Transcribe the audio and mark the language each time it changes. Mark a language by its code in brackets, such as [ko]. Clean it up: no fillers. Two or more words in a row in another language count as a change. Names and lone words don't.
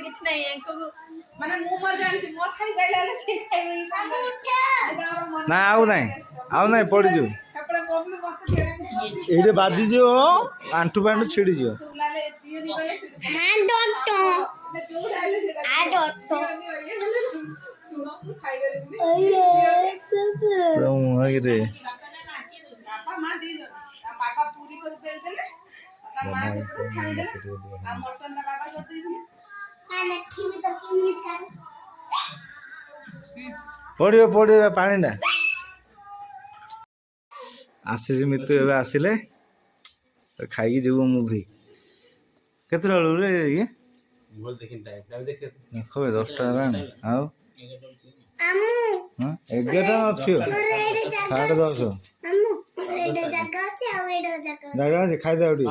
[or] ନାଇଁ ଏଙ୍କୁ ମାନେ ମୁଁ ମୋର ଜାଣିଛି ମୋ ଖାଇ ଗାଇଲା ହେଲେ ସେ ଖାଇବେ ନା ଆଉ ନାହିଁ ପଡ଼ିଯିବ ସେପଟେ ବବଲୁ ମତେ ଛେଡିକି ଏଇଠି ବାଜିଯିବ ଆଣ୍ଠୁ ପାଣ୍ଠୁ ଛିଡ଼ିଯିବ ଶୁଣିଲାଲେ ଦିଅନି ଗଲେ [en] I don't know. [or] ଯୋଉଟା ହେଲେ ସେଟା [en] I don't know. [or] ଶୁଣ ମୁଁ ଖାଇପାରିବିନି ମୁହଁରେ ବାପା ମା ଦି ଜଣ ତା ବାପା ପୁରୀ ସବୁ ବେଲଦେଲେ ତା ମା ସେପଟେ ଛାଣିଦେଲେ ଆଉ ମଟନ ତା ବାବା କରିଦେଇଥିଲେ ପଡ଼ିବ ପାଣି ନା ଆସିଛି ମିତୁ ଏବେ ଆସିଲେ ଖାଇକି ଯିବୁ ମୁଭି କେତେଟା ବେଳୁ ରେ ଇଏ ଦେଖ 10ଟା ହେଲାଣି ଆଉ ହଁ 11ଟା ନଥିବ 10:30 ଜାଗା ଅଛି ଖାଇଦେବା ଟିକେ